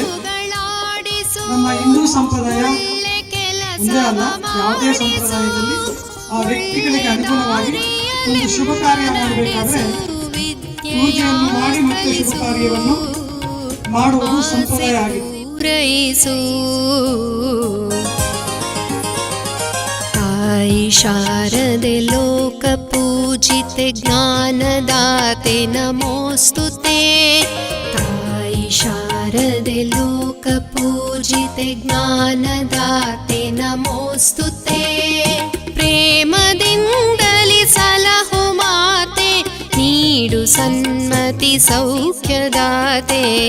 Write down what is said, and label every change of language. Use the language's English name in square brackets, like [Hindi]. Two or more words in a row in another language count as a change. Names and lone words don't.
[Kannada] ನಮ್ಮ ಹಿಂದೂ ಸಂಪ್ರದಾಯ ಒಂದೇ ಅಲ್ಲ, ಯಾವುದೇ ಸಂಪ್ರದಾಯದಲ್ಲಿ ಆ ವ್ಯಕ್ತಿಗಳಿಗೆ ಅನುಗುಣವಾಗಿ ಒಂದು ಶುಭ ಕಾರ್ಯ ಮಾಡಬೇಕಾದ್ರೆ ಪೂಜೆಯನ್ನು ಮಾಡಿ ಮತ್ತೆ ಶುಭ ಕಾರ್ಯವನ್ನು ಮಾಡುವುದು ಸಂಪ್ರದಾಯ ಆಗಿದೆ. ತಾಯಿ ಶಾರದೆ ಲೋಕಪೂಜಿತೆ ಜ್ಞಾನದಾತೆ ನಮೋಸ್ತುತೆ। ತಾಯಿ ಶಾರದೆ ಲೋಕಪೂಜಿತೆ ಜ್ಞಾನದಾತೆ ನಮೋಸ್ತುತೆ। ಪ್ರೇಮದಿಂದಲಿ ಸಲಹೋ ಮಾತೆ ನೀಡು ಸನ್ಮತಿ ಸೌಖ್ಯದಾತೆ।